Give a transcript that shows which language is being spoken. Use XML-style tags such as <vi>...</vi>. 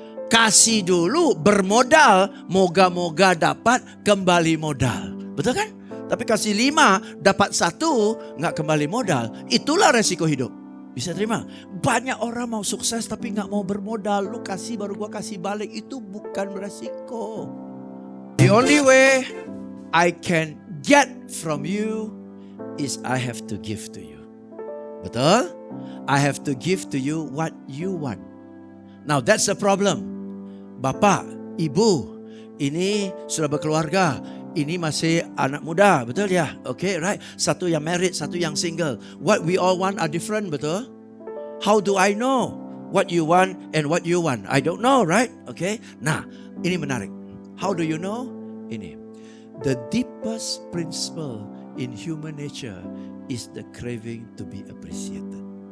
<id>Kasih dulu bermodal, moga-moga dapat kembali modal. Betul kan? Tapi kasih 5, dapat 1, gak kembali modal. Itulah resiko hidup. Bisa terima? Banyak orang mau sukses tapi gak mau bermodal. Lu kasih baru gua kasih balik, itu bukan resiko.</id> <en>The only way I can get from you is I have to give to you.</en> <id>Betul?</id> <en>I have to give to you what you want. Now that's the problem.</en> <id>Bapak, ibu, ini sudah berkeluarga. Ini masih anak muda, betul ya? Okay, right? Satu yang married, satu yang single.</id> <en>What we all want are different,</en> <id>betul?</id> <en>How do I know what you want and what you want? I don't know, right? Okay.</en> <id>Nah, ini menarik.</id> <en>How do you know? Ini. The deepest principle in human nature is the craving to be appreciated.</en>